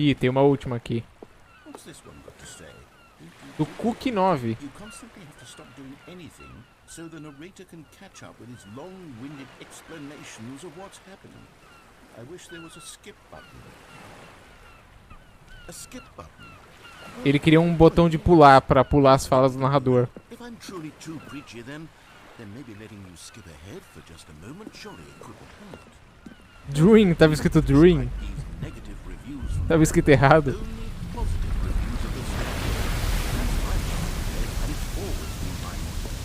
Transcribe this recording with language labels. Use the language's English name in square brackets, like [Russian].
[Portuguese] Ih, tem uma última aqui. [English] What's this one got to say? Do Cook 9. You constantly have to stop doing anything so the narrator can catch up with his long-winded explanations of what's happening. I wish there was a skip button. A skip button. [Portuguese] Ele queria um botão de pular pra pular as falas do narrador. [English] If I'm truly too preachy, then maybe letting you skip ahead for just a moment surely it couldn't hurt. [Portuguese] Dream, tava escrito Dream. [English] These negative reviews from [Portuguese] Tava escrito errado. [English] only positive reviews of the Stanley. That's my job, and it's always been my motto.